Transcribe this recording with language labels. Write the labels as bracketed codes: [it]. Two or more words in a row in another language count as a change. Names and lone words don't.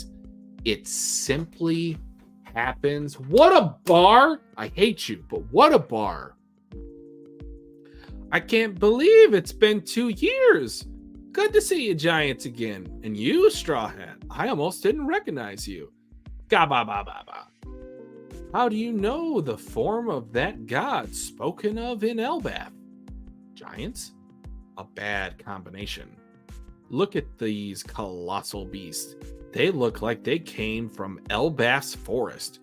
[en] It simply happens. What a bar! I hate you, but what a bar. I can't believe it's been 2 years. Good to see you giants again. And you, Strawhat, I almost didn't recognize you. Ga-ba-ba-ba-ba. How do you know the form of that god spoken of in Elbaf? Giants? A bad combination. Look at these colossal beasts. They look like they came from Elbaf's forest.